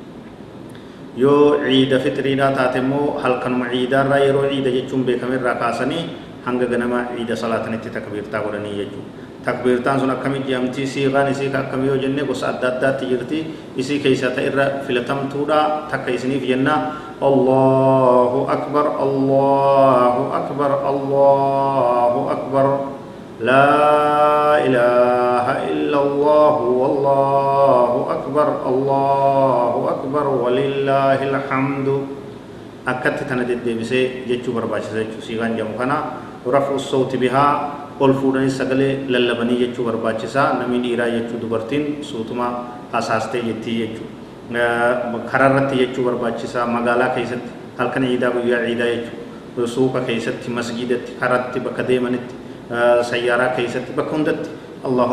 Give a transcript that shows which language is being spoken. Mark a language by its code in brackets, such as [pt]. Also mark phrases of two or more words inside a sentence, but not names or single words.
[om] yoo ciida fitriidhaa taate immoo halkanuma ciidaarraa yeroo ciida jechuun beekamerraa kaasanii hanga ganama ciida salaatanitti takbiirtaa godhanii jechuudha takbiirtaan sun akkamitti jedhamti siiqaan isii akkamii yoo jenne gosa adda addaatti jirti isii keessaa ta'e irra filatamtuudha takka isiniif jenna [ar] الله أكبر الله أكبر الله أكبر لا إله إلا الله والله أكبر ولله الحمد [om] akkatti tana deddeebisee jechuu barbaachisa jechuu siiqaan jedhamu kana rafu sawti bihaa ol fuudhanii sagalee lallabanii jechuu barbaachisaa namni dhiiraa jechuu dubartiin suutuma hasaastee jettii jechuu karaarratti jechuu barbaachisaa magaalaa keessatti halkan ciidaa guyyaa ciidaa jechuu suuqa keessatti masjidatti karatti bakka deemanitti sayyaaraa keessatti bakka hundatti Allahu